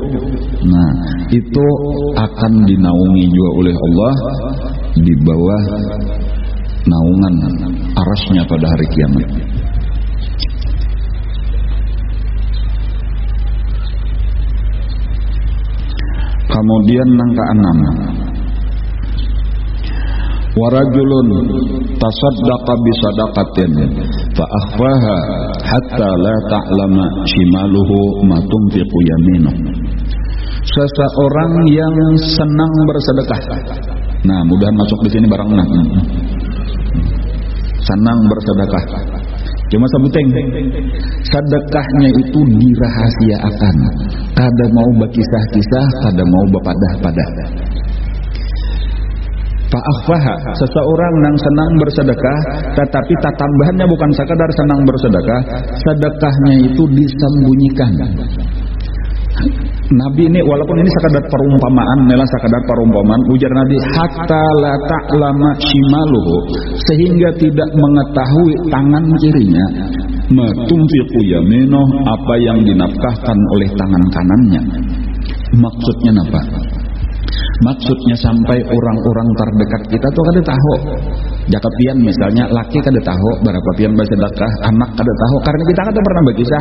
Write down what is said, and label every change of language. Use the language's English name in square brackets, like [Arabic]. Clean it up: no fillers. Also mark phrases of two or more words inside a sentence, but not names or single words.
[Banjar] Nah, itu akan dinaungi juga oleh Allah di bawah naungan arasnya pada hari kiamat. Kemudian nang keenam, [Arabic] ورجل تصدق بصدقة فأخفاها حتى لا تعلم شماله ما تنفق يمينه. [Banjar] Seseorang yang senang bersedekah. Nah, mudah masuk di sini barang nah. Senang bersedekah. Cuma sebuteng sedekahnya itu dirahasiakan, kada mau berkisah-kisah, kada mau berpadah-padah. Fa'akhfaha, seseorang yang senang bersedekah, tetapi tambahannya bukan sekadar senang bersedekah, sedekahnya itu disembunyikan. Nabi ini walaupun ini sekadar perumpamaan, ujar Nabi [Arabic] حتى لا تعلم شماله, [Banjar] sehingga tidak mengetahui tangan kirinya [Arabic] ما تنفق يمينه, [Banjar] apa yang dinafkahkan oleh tangan kanannya. Maksudnya apa? Maksudnya sampai orang-orang terdekat kita tuh kada tahu. Jaka pian misalnya laki kada tahu berapa pian bersedekah, anak kada tahu, karena kita kada pernah berkisah.